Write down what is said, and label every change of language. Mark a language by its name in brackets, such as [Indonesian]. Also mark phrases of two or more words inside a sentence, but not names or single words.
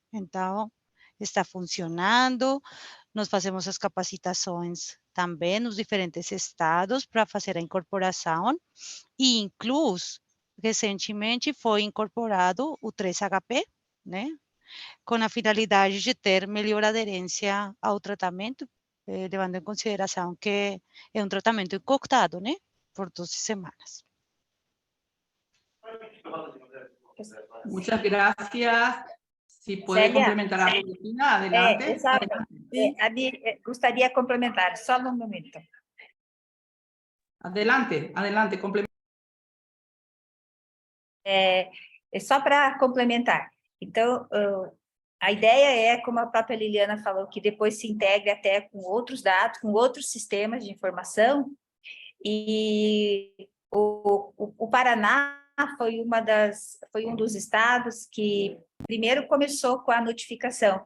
[Portuguese] Então, está funcionando, nós fazemos as capacitações também nos diferentes estados para fazer a incorporação, e incluso, recentemente foi incorporado o 3HP, né, com a finalidade de ter melhor aderência ao tratamento, levando em consideração que é um tratamento encoctado, né, por 12 semanas. [Spanish] Muchas gracias. Si puede Celia, complementar a Bettina, adelante. [Portuguese] Exato. [Spanish] Adelante. [Portuguese] Gostaria de complementar, só um momento. [Spanish] Adelante, adelante, complementa. [Portuguese] Só para complementar. Então, a ideia é, como a própria Liliana falou, que depois se integre até com outros dados, com outros sistemas de informação, e o Paraná foi um dos estados que primeiro começou com a notificação,